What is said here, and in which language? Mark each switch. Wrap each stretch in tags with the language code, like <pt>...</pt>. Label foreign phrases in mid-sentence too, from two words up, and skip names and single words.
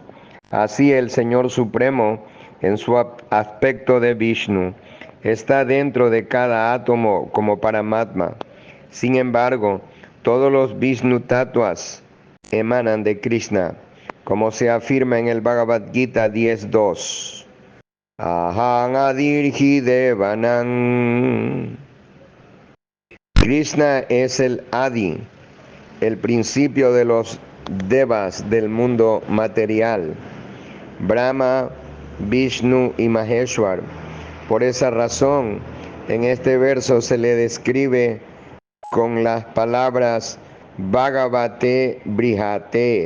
<es>Así el Señor Supremo, en su aspecto de Vishnu, está dentro de cada átomo como Paramatma. Sin embargo, todos los Vishnu Tattvas emanan de Krishna, como se afirma en el Bhagavad Gita 10.2.</es> <sa>Aham adirhi devanam.</sa> <es>Krishna es el Adi, el principio de los devas del mundo material. Brahma, Vishnu y Maheshwar. Por esa razón, en este verso se le describe con las palabras</es> <sa>Bhagavate Brihate.</sa>